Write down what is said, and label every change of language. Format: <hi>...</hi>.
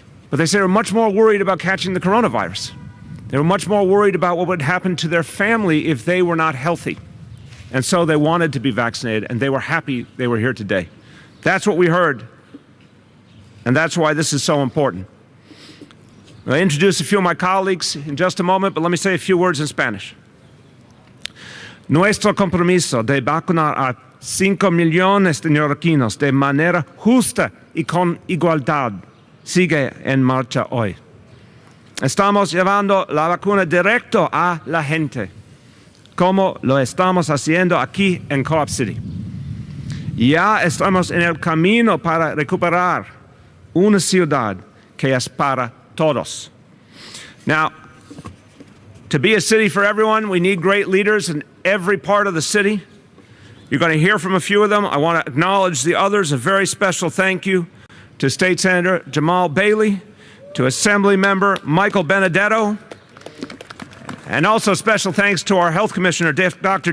<en>But they said they were much more worried about catching the coronavirus. They were much more worried about what would happen to their family if they were not healthy. And so they wanted to be vaccinated, and they were happy they were here today. That's what we heard, and that's why this is so important. I'll introduce a few of my colleagues in just a moment, but let me say a few words in Spanish.</en> <es>Nuestro compromiso de vacunar a 5 millones de neoyorquinos de manera justa y con igualdad sigue en marcha hoy. Estamos llevando la vacuna directo a la gente, como lo estamos haciendo aquí en Co-op City. Ya estamos en el camino para recuperar una ciudad que es para todos.</es> <en>Now, to be a city for everyone, we need great leaders in every part of the city. You're going to hear from a few of them. I want to acknowledge the others. A very special thank you to State Senator Jamal Bailey, to Assembly Member Michael Benedetto, and also special thanks to our Health Commissioner, Dr.</en>